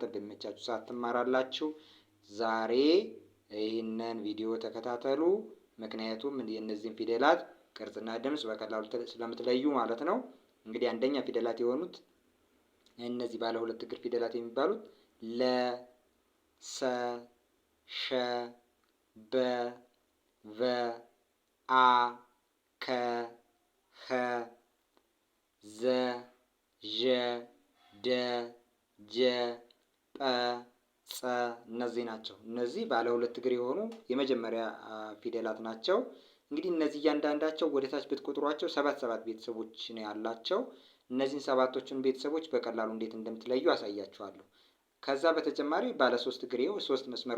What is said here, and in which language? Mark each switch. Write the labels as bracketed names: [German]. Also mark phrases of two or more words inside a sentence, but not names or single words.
[Amharic] በሚመቻችሁ ሰዓት ትማራላችሁ። ዛሬ ይህንን ቪዲዮ ተከታተሉ። ምክንያቱም የእነዚህን ፊደላት ቅርጽና ድምፅ በቀላሉ ስለምትለዩ ማለት ነው። እንግዲህ አንደኛ ፊደላት የሆኑት እነዚህ ባለ 2 እግር ፊደላት የሚባሉት ለ፣ ሰ፣ ሸ፣ በ፣ ቨ፣ አ፣ ከ፣ ኸ፣ ዘ፣ ዠ፣ ደ፣ ጀ፣ ጰ፣ ጸ እነዚህ ናቸው። እነዚህ ባለ 2 እግር የሆኑ የመጀመሪያ ፊደላት ናቸው። እንግዲህ እነዚህ እያንዳንዳቸው ወደ ታች ብትቆጥሯቸው 7 ቤተሰቦች ነው ያላቸው። እነዚህን 7ቶቹን ቤተሰቦች በቀላሉ እንዴት እንደምትለዩ አሳያችኋለሁ። ከዛ በተጨማሪ ባለ 3 እግር 3 መስመር